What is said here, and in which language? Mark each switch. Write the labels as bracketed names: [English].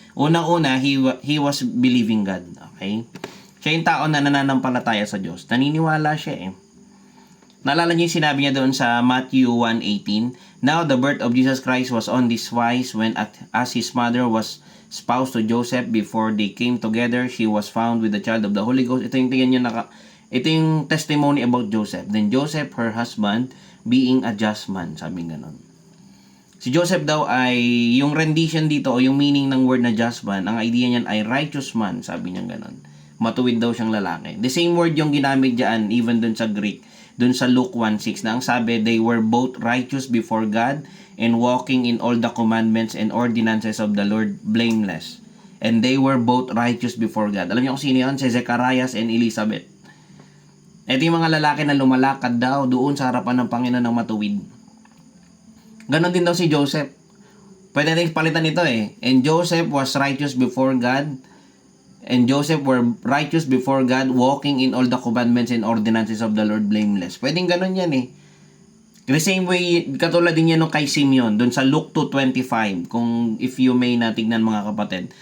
[Filipino] Unang-una, [English] he was believing God. [Filipino] Okay? Siya yung tao na nananampalataya sa Diyos. Naniniwala siya Naalala niyo yung sinabi niya doon sa Matthew 1:18. [English] Now the birth of Jesus Christ was on this wise, when as his mother was spouse to Joseph, before they came together, she was found with the child of the Holy Ghost. [Filipino] Ito yung tingnan niyo ito yung testimony about Joseph. [English] Then Joseph, her husband, being a just man. [Filipino] Sabi ganon. Si Joseph daw ay, yung rendition dito o yung meaning ng word na just man, ang idea niyan ay righteous man. Sabi niya ganon. Matuwid daw siyang lalaki. [English] The same word [Filipino] yung ginamit diyan even dun sa Greek. Dun sa Luke 1:6 na ang sabi, [English] they were both righteous before God and walking in all the commandments and ordinances of the Lord blameless. And they were both righteous before God. [Filipino] Alam niyo kung sino yun? Si Zecharias and Elizabeth. Ito yung mga lalaki na lumalakad daw doon sa harapan ng Panginoon ng matuwid. Ganon din daw si Joseph. Pwede natin palitan ito [English] And Joseph was righteous before God. And Joseph were righteous before God, walking in all the commandments and ordinances of the Lord blameless. [Filipino] Pwedeng ganun yan [English] The same way, [Filipino] katulad din yan nung kay Simeon, dun sa Luke 2:25, kung if you may natignan, mga kapatid.